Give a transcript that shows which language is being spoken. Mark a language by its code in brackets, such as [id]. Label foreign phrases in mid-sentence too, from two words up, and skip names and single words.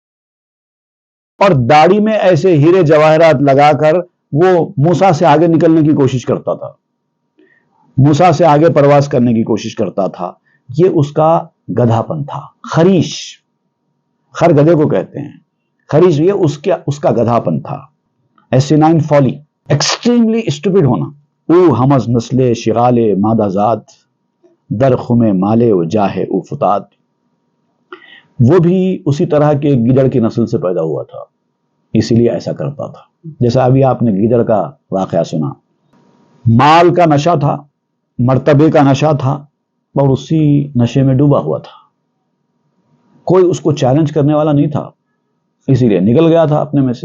[ur] اور داڑھی میں ایسے ہیرے جواہرات لگا کر وہ موسیٰ سے آگے نکلنے کی کوشش کرتا تھا، موسیٰ سے آگے پرواز کرنے کی کوشش کرتا تھا. یہ اس کا گدھا پن تھا. خریش، خر گدھے کو کہتے ہیں، خریش یہ اس کا گدھا پن تھا. [en] asinine folly, extremely stupid ہونا. [fa] او ہمز نسل شغال مادہ ذات در خم مالے و جاہ او فتات. [ur] وہ بھی اسی طرح کے گیدڑ کی نسل سے پیدا ہوا تھا، اسی لیے ایسا کرتا تھا. جیسا ابھی آپ نے گیدڑ کا واقعہ سنا. مال کا نشہ تھا، مرتبے کا نشہ تھا اور اسی نشے میں ڈوبا ہوا تھا. کوئی اس کو چیلنج کرنے والا نہیں تھا، اسی لیے نکل گیا تھا اپنے میں سے.